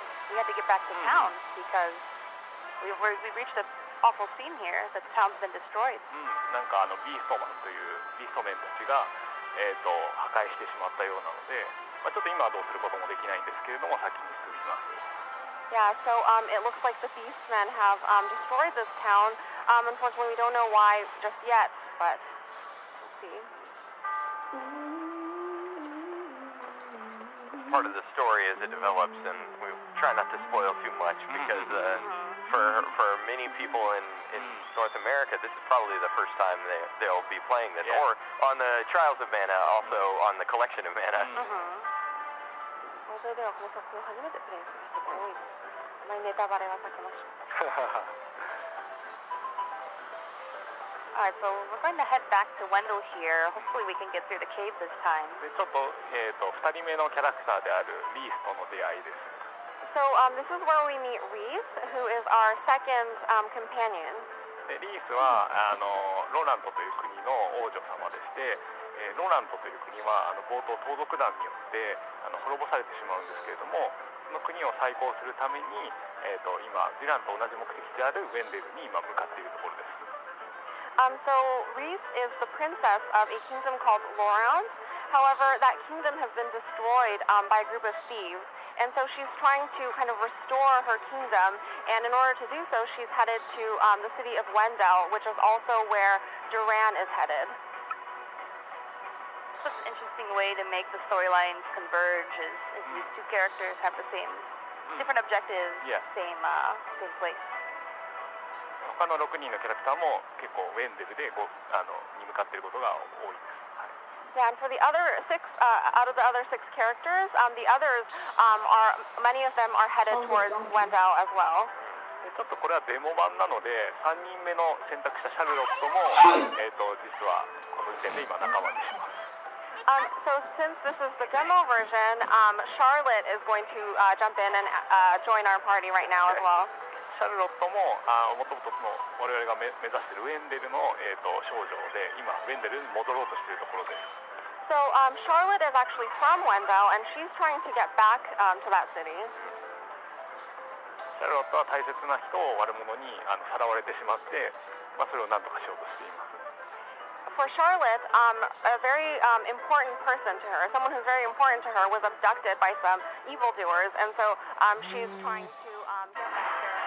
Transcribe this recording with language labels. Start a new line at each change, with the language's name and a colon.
English: We had to get back to town because we reached an awful scene here. The town's been destroyed.
Japanese: なんかビーストマンというビーストメンたちが、破壊してしまったようなので、ちょっと今はどうすることもできないんですけれども先に進みます。
English: Yeah, so it looks like the Beastmen have destroyed this town. Unfortunately, we don't know why just yet, but we'll see. It's part of the story as it develops, and we try not to spoil too much because for many people in North America, this is probably the first time they'll be playing this, or on the Trials of Mana, also on the Collection of Mana.
Japanese: 欧米ではこの作品を初めてプレイする人が多い。あまりネタバレは避けましょう。
English: Alright, so we're going to head back to Wendell here. Hopefully we can get through the cave this time.
Japanese: でちょっと2人目のキャラクターであるリースとの出会いです。
English: So this is where we meet Reese, who is our second companion.
Japanese: でリースはロラントという国の王女様でして、ロラントという国は冒頭盗賊団によって滅ぼされてしまうんですけれども、その国を再興するために、今デュランと同じ目的であるウェンデルに今向かっているところです。
English: So Reese is the princess of a kingdom called Lorand. However, that kingdom has been destroyed by a group of thieves, and so she's trying to kind of restore her kingdom. And in order to do so, she's headed to the city of Wendell, which is also where Duran is headed. So it's an interesting way to make the storylines converge is these two characters have the same different objectives, Yeah. same place.
Japanese: 他の6人のキャラクターも結構ウェンデルでに向かっていることが多いです。はい。
English: Yeah, and for the other six, out of the other six characters, the others are many of them are headed towards Wendell as well.
Japanese: でちょっとこれはデモ版なので3人目の選択したシャルロットも、実はこの時点で今仲間にします。
English: So since this is the demo version, Charlotte is going to jump in and join our party right now as well.
Japanese: シャルロットももともと我々が目指しているウェンデルの、少女で今ウェンデルに戻ろうとしているところです。
English: So Charlotte is actually from Wendell, and she's trying to get back to that city.
Japanese: シャルロットは大切な人を悪者にさらわれてしまって、それを何とかしようとしています。
English: For Charlotte, a very important person to her, someone who's very important to her, was abducted by some evildoers, and so she's trying to get back there.